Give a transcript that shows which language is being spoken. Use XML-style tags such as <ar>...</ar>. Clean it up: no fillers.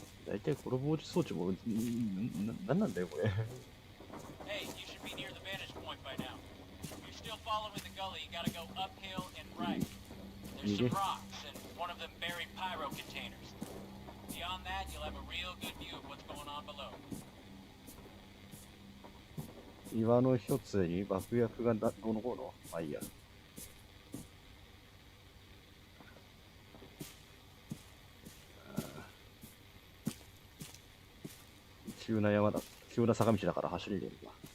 <ja>大体この防止装置もなんなんだよこれ。</ja> <en>Hey, you should be near the vantage point by now. If you're still following the gully, you gotta go uphill and right. There's some rocks, and one of them buried pyro containers. Beyond that, you'll have a real good view of what's going on below.</en> <ja>岩の一つに爆薬がどうのこうの。まあいいや。急な山だ。急な坂道だから走れるんだ。</ja>